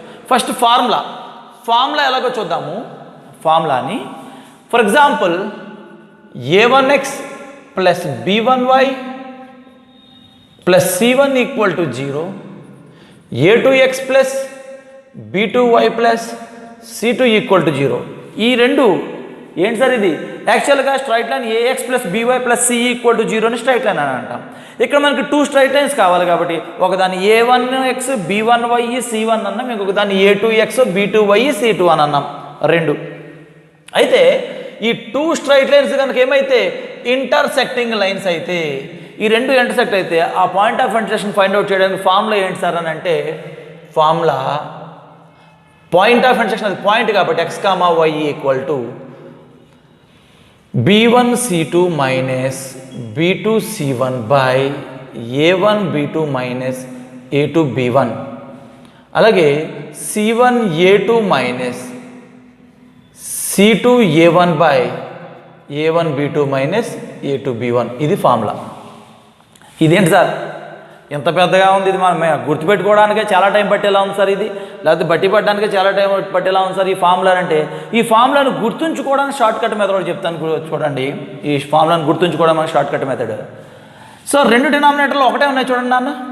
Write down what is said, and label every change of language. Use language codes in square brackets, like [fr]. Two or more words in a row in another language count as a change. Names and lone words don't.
[en] first formula [te] ఎలాగో చూద్దాము. ఫార్ములాని [en] for example a1x plus b1y plus c1 equal to 0, a2x plus b2y plus c2 equal to 0. [te] ఈ రెండు ఏంటి సార్? ఇది యాక్చువల్గా [en] straight line ax plus by plus c equal to 0 [te] అని [en] straight line [te] అని అంటాం. ఇక్కడ మనకి 2 [en] straight lines [te] కావాలి కాబట్టి ఒకదాన్ని a1x b1y c1 అన్నాం, ఇంకొక దాన్ని a2x b2y c2 అని అన్నాం. 2 అయితే ఈ 2 [en] straight lines [te] కనుక ఏమైతే [en] intersecting lines [te] అయితే, ఈ 2 ఇంటర్సెక్ట్ అయితే ఆ [en] point of intersection find out [te] చేయడానికి ఫార్ములా ఏంటి సార్ అని అంటే, [en] formula point of intersection [te] అది పాయింట్ కాబట్టి x, y [en] equal to b1 c2 minus b2 c1 by a1 b2 minus a2 b1, అలాగే c1 a2 minus c2 a1 by a1 b2 minus a2 b1. ఇది ఫార్ములా. [te] ఇదేంటి సార్ ఎంత పెద్దగా ఉంది? ఇది మనం గుర్తుపెట్టుకోవడానికే చాలా టైం పట్టేలా ఉంది సార్ ఇది, లేకపోతే బట్టి పట్టడానికే చాలా టైం పట్టేలా ఉంది సార్ ఈ ఫార్ములా అంటే. ఈ ఫార్ములాను గుర్తుంచుకోవడానికి [en] short cut method [te] చెప్తాను చూడండి. ఈ ఫార్ములాను గుర్తుంచుకోవడానికి [en] short cut method. [te] సో 2 డినామినేటర్లు ఒకటే ఉన్నాయి చూడండి నాన్న.